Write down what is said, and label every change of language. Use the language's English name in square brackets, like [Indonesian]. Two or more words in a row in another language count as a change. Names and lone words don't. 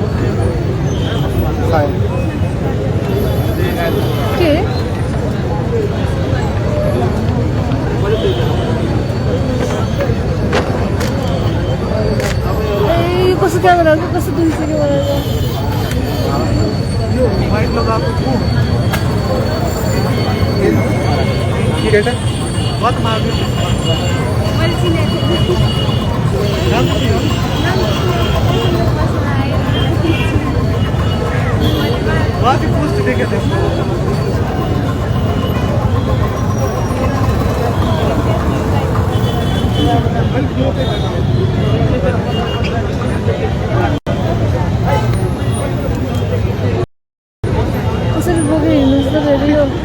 [Nepali] के कसो क्यामेरा कसो दुईचोटि बनाएको माइक लगाएको केटा बहुत मार्यो मैले चिनेको [Hindi] बहुत ही पोस्ट देखे थे [Nepali] कसरी बोकेर हिँड्नुहोस् त फेरि यो